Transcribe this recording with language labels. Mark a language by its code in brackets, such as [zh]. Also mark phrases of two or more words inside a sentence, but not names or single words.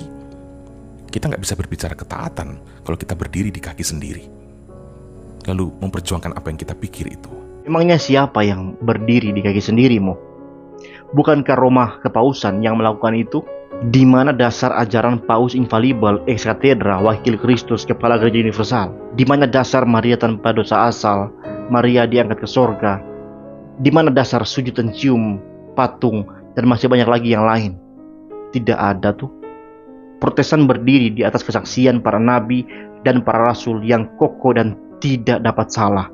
[id] Kita nggak bisa berbicara ketaatan kalau kita berdiri di kaki sendiri, lalu memperjuangkan apa yang kita pikir itu. Emangnya siapa yang berdiri di kaki sendirimu? Bukankah Roma Kepausan yang melakukan itu? Di mana dasar ajaran Paus infalibel, [la] ex cathedra, [id] wakil Kristus, kepala gereja universal? Di mana dasar Maria tanpa dosa asal, Maria diangkat ke sorga? Di mana dasar sujud dan cium patung, dan masih banyak lagi yang lain? Tidak ada tuh. Protestan berdiri di atas kesaksian para nabi dan para rasul yang kokoh dan tidak dapat salah.